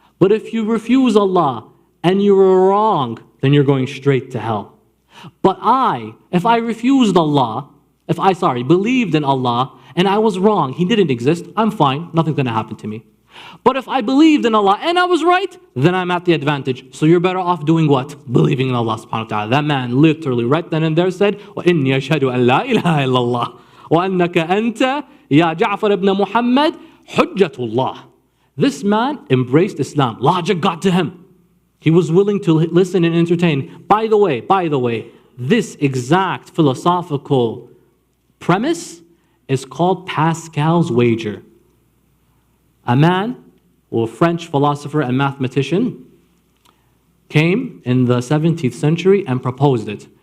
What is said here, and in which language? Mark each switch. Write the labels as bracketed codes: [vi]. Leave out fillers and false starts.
[en] But if you refuse Allah and you were wrong, then you're going straight to hell. But if I refused Allah, believed in Allah, and I was wrong, He didn't exist, I'm fine, nothing's going to happen to me. But if I believed in Allah and I was right, then I'm at the advantage. So you're better off doing what? Believing in Allah subhanahu wa ta'ala. That man literally right then and there said, [ar] وَإِنِّي أَشْهَدُ أَن لَا إِلَهَ إِلَّا اللَّهِ وَأَنَّكَ أَنْتَ يَا جَعْفَرَ ibn Muhammad حُجَّةُ اللَّهِ. [en] This man embraced Islam. Logic got to him. He was willing to listen and entertain. By the way, this exact philosophical premise is called Pascal's wager. A man, a French philosopher and mathematician, came in the 17th century and proposed it.